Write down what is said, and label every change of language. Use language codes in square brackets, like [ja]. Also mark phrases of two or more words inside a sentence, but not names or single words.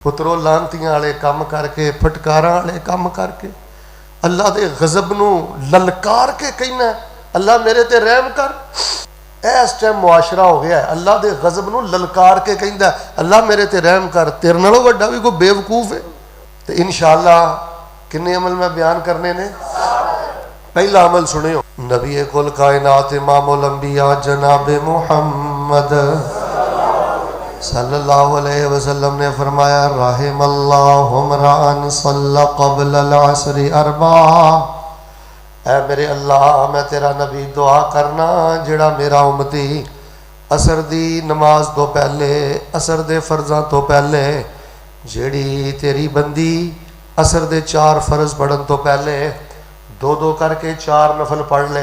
[pa] پترو لعنتیاں والے کام کر کے پھٹکاراں والے کام کر کے اللہ کے غضب نوں للکار کے کہنا اللہ میرے تے رحم کر. اس ٹائم معاشرہ ہو گیا ہے، اللہ کے غضب نوں للکار کے کہندا اللہ میرے تے رحم کر. تیرے نالوں وڈا وی کوئی بے وقوف ہے۔ تو انشاءاللہ کنے عمل میں بیان کرنے نے. پہلا عمل سنیو، نبی کل کائنات امام الانبیاء جناب محمد [ar] صلى الله عليه وسلم [pa] نے فرمایا [ar] رحم الله امرأً صلى قبل العصر أربعا. [pa] اے میرے اللہ میں تیرا نبی دعا کرنا جیہڑا میرا امتی عصر دی نماز توں پہلے عصر دے فرضاں توں پہلے جیہڑی تیری بندی عصر دے 4 فرض پڑھن توں پہلے دو دو کر کے 4 نفل پڑھ لے.